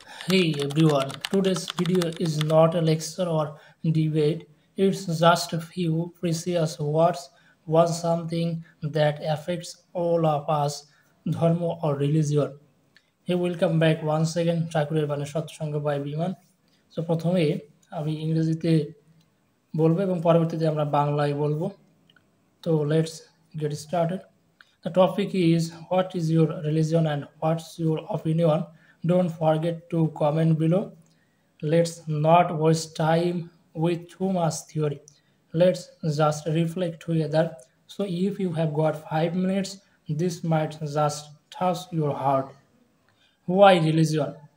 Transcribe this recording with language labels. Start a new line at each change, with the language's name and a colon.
English: Hey everyone, today's video is not a lecture or debate, it's just a few precious words on something that affects all of us, dharma or religion. Hey, welcome back once again, ঠাকুরের বাণী Satsang by Biman.
Bangla: So প্রথমে আমি ইংরেজিতে বলবো এবং পরবর্তীতে আমরা বাংলায় বলবো।
English: তো let's get started. The topic is what is your religion and what's your opinion? Don't forget to comment below. Let's not waste time with too much theory. Let's just reflect together. So if you have got 5 minutes, this might just touch your heart. Why religion?